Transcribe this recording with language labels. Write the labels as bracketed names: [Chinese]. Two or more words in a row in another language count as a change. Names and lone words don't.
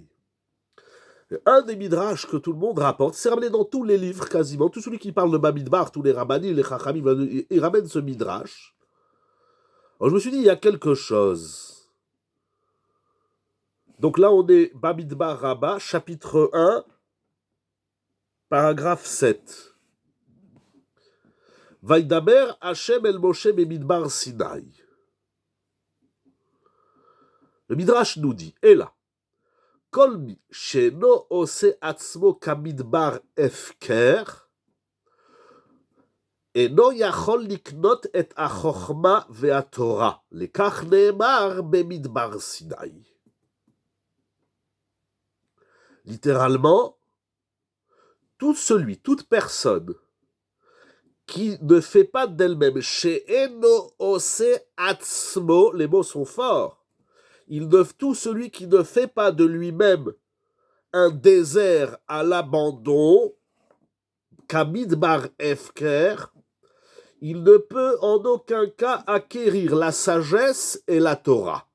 [French] Un des midrash que tout le monde rapporte, c'est ramené dans tous les livres quasiment, tout celui qui parle de Bamidbar, tous les rabbanis, les Chachamim, ils ramènent ce midrash. Alors je me suis dit, il y a quelque chose. Donc là, on est Bamidbar Rabbah, chapitre 1, paragraphe 7. [Hebrew] וידבר השם אל משה במדבר סיני. [French] Le midrash nous dit, et là, [Hebrew] כל מי שאינו עושה עצמו כמדבר הפקר, אינו יכול לקנות את החוכמה והתורה. לכך נאמר במדבר סיני. [French] Littéralement, tout celui, toute personne qui ne fait pas d'elle-même, [Hebrew] שאינו עושה עצמו, [French] les mots sont forts, tout celui qui ne fait pas de lui-même un désert à l'abandon, [Hebrew] כמדבר הפקר, [French] il ne peut en aucun cas acquérir la sagesse et la Torah.